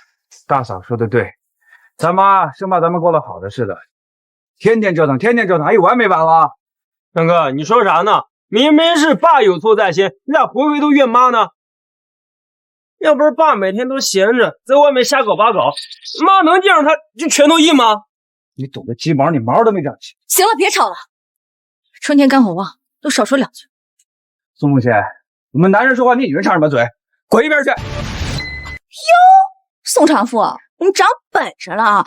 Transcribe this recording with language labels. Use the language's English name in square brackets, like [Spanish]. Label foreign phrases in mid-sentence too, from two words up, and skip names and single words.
[Chinese] 大嫂說的對，咱媽生怕咱們過得好的似的，天天折騰，天天折騰，還有完沒完了？大哥，你說啥呢？明明是爸有錯在先，你咋回回都怨媽呢？要不是爸每天都閒着，在外面瞎搞八搞，媽能見着他就全都硬嗎？你懂得雞毛，你毛都沒長齊。行了，別吵了。春天肝火旺，都少說2句。宋夢仙，我們男人說話，你女人插什麼嘴？滾一邊去！喲，宋長富，你長本事了啊！